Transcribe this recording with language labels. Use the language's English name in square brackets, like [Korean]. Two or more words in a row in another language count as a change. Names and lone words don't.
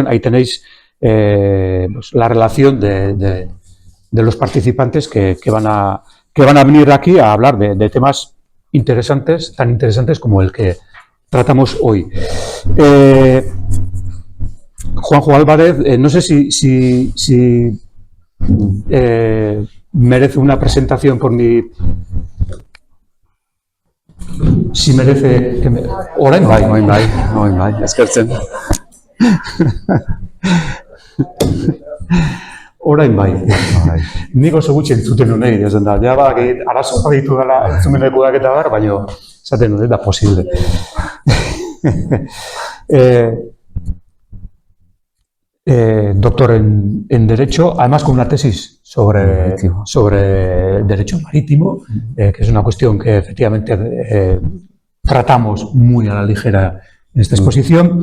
[Spanish] Ahí tenéis pues, la relación de los participantes que van a venir aquí a hablar de temas interesantes, tan interesantes como el que tratamos hoy. Juanjo Álvarez, no sé si merece una presentación por mi... Si merece... [Basque] Orain bai, eskertzen. Orain bai. Nik oso gutxi entzuten honei, esan da, ja arazo baditu dela entzumendekuak eta bar, baina esaten dut, da posible. [Spanish] Doctor en Derecho, además con una tesis sobre Derecho Marítimo, que es una cuestión que efectivamente tratamos muy a la ligera en esta exposición.